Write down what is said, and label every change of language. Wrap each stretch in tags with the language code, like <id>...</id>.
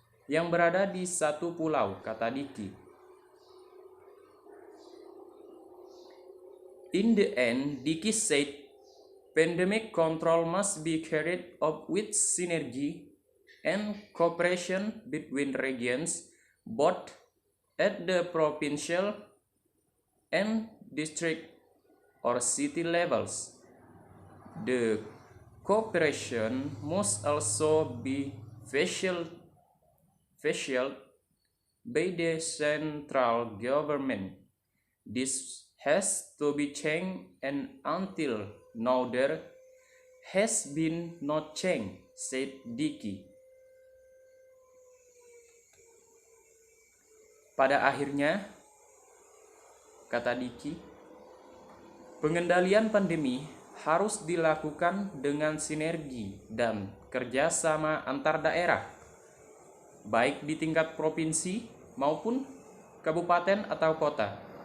<id>yang berada di satu pulau, kata Diki.</id> <en>In the end, Diki said, pandemic control must be carried out with synergy and cooperation between regions, both at the provincial and district or city levels. The cooperation must also be facilitated by the central government. This has to be changed, and until now there has been no change, said Diki.</en> <id>Pada akhirnya, kata Diki, pengendalian pandemi harus dilakukan dengan sinergi dan kerjasama antar daerah, baik di tingkat provinsi maupun kabupaten atau kota.</id>